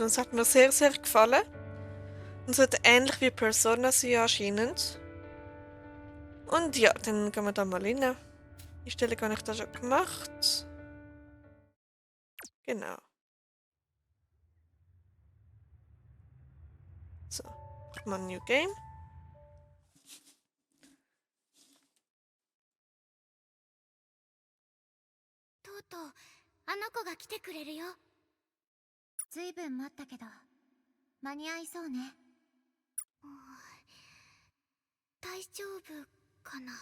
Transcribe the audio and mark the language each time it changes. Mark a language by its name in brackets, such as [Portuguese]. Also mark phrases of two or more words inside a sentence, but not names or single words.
[German] Und es hat mir sehr, sehr gefallen. Und es wird ähnlich wie Persona sein anscheinend. Und ja, dann gehen wir da mal rein. Die Stelle habe ich da schon gemacht. Genau. So, mach mal [English] New Game. [Japanese] とうとうあの子が来てくれるよ。ずいぶん待ったけど間に合いそうね。大丈夫かな。